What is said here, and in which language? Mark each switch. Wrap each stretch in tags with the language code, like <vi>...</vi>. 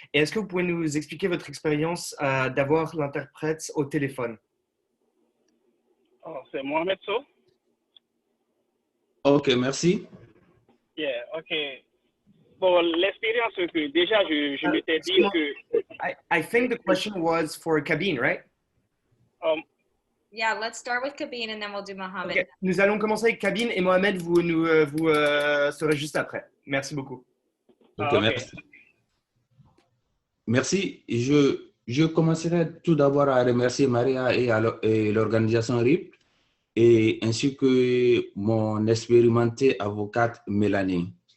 <fr>Et est-ce que vous pouvez nous expliquer votre expérience d'avoir l'interprète au téléphone? Oh, c'est Mohamed So. Ok, merci.</fr> <en>Yeah, ok.</en> <fr>Bon, l'expérience que déjà, je m'étais dit que...</fr> <en>I think the question was for Kabeen, right? Yeah, let's start with Kabeen and then we'll do Mohammed. Okay.</en> <fr>Nous allons commencer avec Kabeen et Mohamed, vous serez juste après. Merci beaucoup. Ok, merci. Merci. Je commencerai tout d'abord à remercier Maria et l'organisation RIP, et ainsi que mon expérimentée avocate Melanie.</fr>